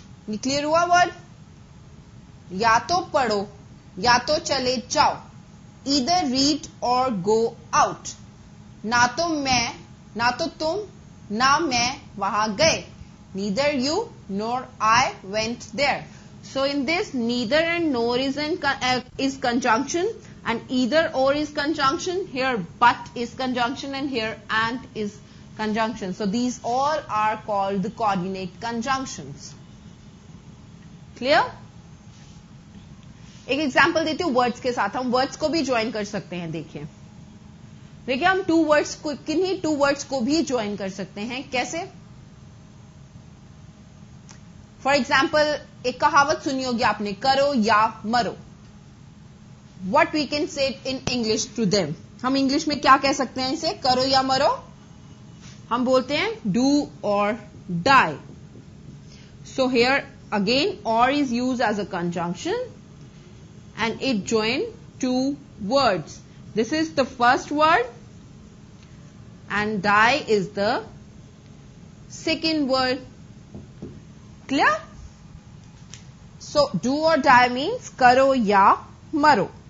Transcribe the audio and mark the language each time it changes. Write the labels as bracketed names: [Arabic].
[Hindi] ये क्लियर हुआ वर्ड? या तो पढ़ो या तो चले जाओ. [English] Either read or go out. [Hindi] ना तो मैं ना तो तुम ना मैं वहां गए. [English] Neither you nor I went there. So in this, neither and nor is conjunction, and either or is conjunction. Here but is conjunction, and here and is conjunction. So these all are called the coordinate conjunctions. Clear? [Hindi] एक example देती हूँ words के साथ. हम words को भी join कर सकते हैं. देखिए हम किन्हीं टू वर्ड्स को भी ज्वाइन कर सकते हैं. कैसे? फॉर एग्जाम्पल एक कहावत सुनी होगी आपने, करो या मरो. [English] What we can say in English to them. [Hindi] हम इंग्लिश में क्या कह सकते हैं इसे? करो या मरो. हम बोलते हैं [English] Do or die. So here again or is use as a conjunction and it join two words. This is the first word and die is the second word. Clear? So do or die means [Hindi] karo ya maro.